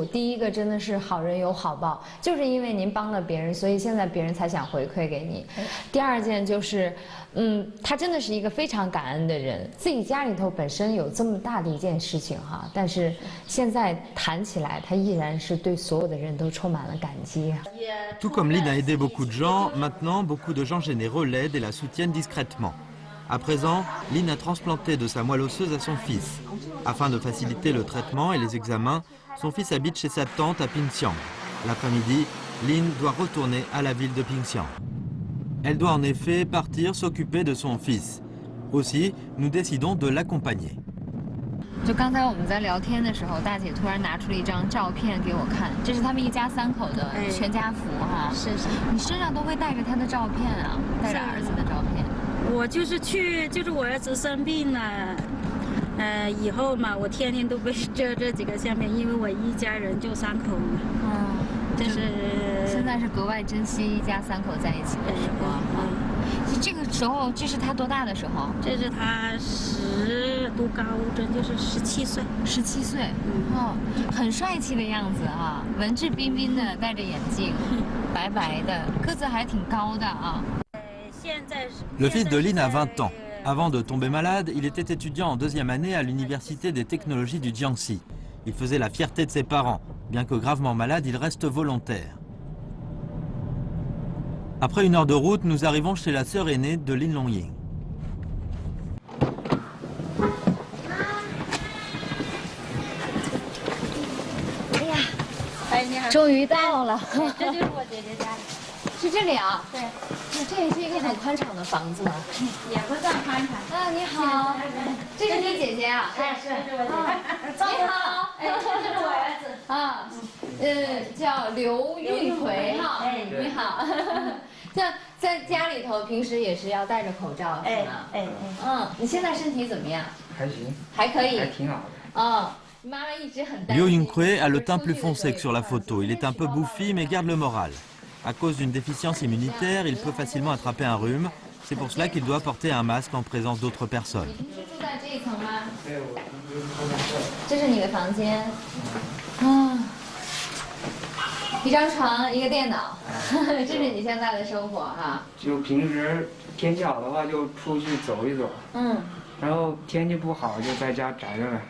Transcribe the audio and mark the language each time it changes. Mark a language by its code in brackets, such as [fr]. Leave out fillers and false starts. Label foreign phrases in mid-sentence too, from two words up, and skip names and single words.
[zh] 第一个真的是好人有好报，就是因为您帮了别人，所以现在别人才想回馈给你。第二件就是，他真的是一个非常感恩的人，自己家里头本身有这么大的一件事情哈，但是现在谈起来，他依然是对所有的人都充满了感激。 [fr] Tout comme Lin a aidé beaucoup de gens, maintenant beaucoup de gens généreux l'aident et la soutiennent discrètement. À présent, Lin a transplanté de sa moelle osseuse à son fils. Afin de faciliter le traitement et les examens, son fils habite chez sa tante à Pingxiang. L'après-midi, Lin doit retourner à la ville de Pingxiang. Elle doit en effet partir s'occuper de son fils. Aussi, nous décidons de l'accompagner. [zh] 就刚才我们在聊天的时候，大姐突然拿出了一张照片给我看，这是他们一家3口的全家福哈。是。你身上都会带着他的照片啊，带着儿子的照片。我就是我儿子生病了，以后嘛，我天天都背着这几个相片，因为我一家人就3口嘛。这是现在是格外珍惜一家3口在一起的时光。这个时候，这是他多大的时候？这是他读高中，就是17岁。 17岁，很帅气的样子啊，文质彬彬的，戴着眼镜，白白的，个子还挺高的啊。 [fr] Le fils de Lin a 20 ans. Avant de tomber malade, il était étudiant en 2e année à l'université des technologies du Jiangxi. Il faisait la fierté de ses parents. Bien que gravement malade, il reste volontaire. Après 1 heure de route, nous arrivons chez la sœur aînée de Lin Longying. [zh] 终于到了，这就是我姐姐家，是这里啊？对，这也是一个很宽敞的房子吗？也不算宽敞。你好，这是你姐姐啊？哎，是我姐姐。你好，这是我儿子啊，叫刘运奎哈。你好。像在家里头，平时也是要戴着口罩是吗？你现在身体怎么样？还行，还可以，还挺好的。 [fr] Liu Yinghui a le teint plus foncé que sur la photo. Il est un peu bouffi mais garde le moral. À cause d'une déficience immunitaire, il peut facilement attraper un rhume. C'est pour cela qu'il doit porter un masque en présence d'autres personnes. [zh] 这是你的房间，一张床，一个电脑，这是你现在的生活哈。就平时天气好的话就出去走一走，然后天气不好就在家宅着呗。